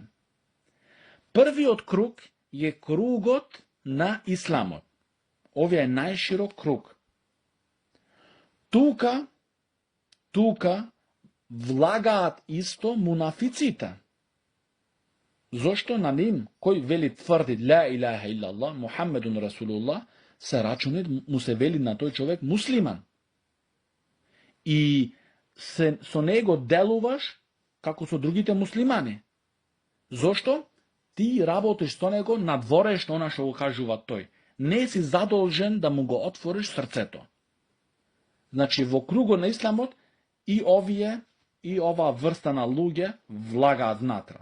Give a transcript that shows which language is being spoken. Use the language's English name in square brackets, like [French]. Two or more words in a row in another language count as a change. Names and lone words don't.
[Macedonian] Првиот круг е кругот на исламот. Овие е најширок круг. Тука влагаат исто мунафиците. Зошто на ним, кој вели тврди [Arabic] لا إله إلا الله محمد رسول الله, [Macedonian] се рачуни, му се вели на тој човек муслиман. И со него делуваш како со другите муслимани. Зошто? Ти работиш со него надворешно она што го кажува тој. Не си задолжен да му го отвориш срцето. Значи, во кругот на исламот и ова врста на луѓе влагаат внатра.